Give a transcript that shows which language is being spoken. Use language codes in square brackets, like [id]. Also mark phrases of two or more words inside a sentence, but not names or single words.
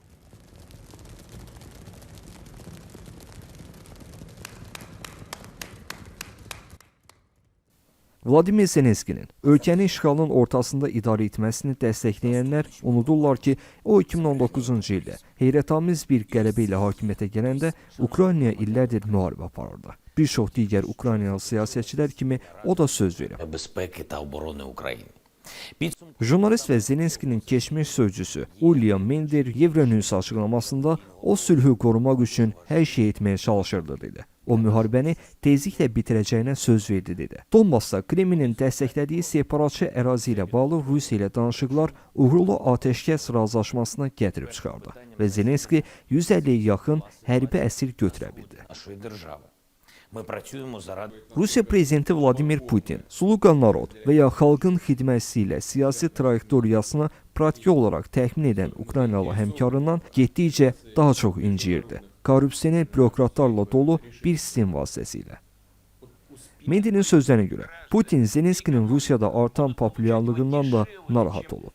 [az] Vladimir Zelenskinin ölkəni işğalın ortasında idarə etməsini dəstəkləyənlər unudurlar ki, o 2019-cu ildə heyrətamiz bir qələbə ilə hakimiyyətə gələndə Ukraynaya illərdir müharibə aparırdı. Bir çox digər Ukraynalı siyasətçilər kimi o da söz verib. [uk] безпеки та оборони України. [az] Jurnalist və Zelenskinin keçmiş sözcüsü William Mendir Euronews açıqlamasında o sülhü qorumaq üçün hər şey etməyə çalışırdı dedi. O müharibəni tezliklə bitirəcəyinə söz verdi dedi. Donbasda Kremlin dəstəklədiyi separatçı ərazi ilə bağlı Rusiya ilə danışıqlar uğurlu atəşkəs razılaşmasına gətirib çıxardı və Zelenski 150-yə yaxın hərbi əsir götürə bildi. [uk] Нашої держави. Ми працюємо заради [az] Rusiya prezidenti Vladimir Putin, Sluga Narod və ya xalqın xidmətçisi ilə siyasi trayektoriyasını praktiki olaraq təmin edən Ukraynalı həmkarından getdikcə daha çox inciyirdi. Korrupsioner bürokratlarla dolu bir sistem vasitəsilə. Medinin sözlərinə görə, Putin Zelenskinin Rusiyada artan populyarlığından da narahat olub.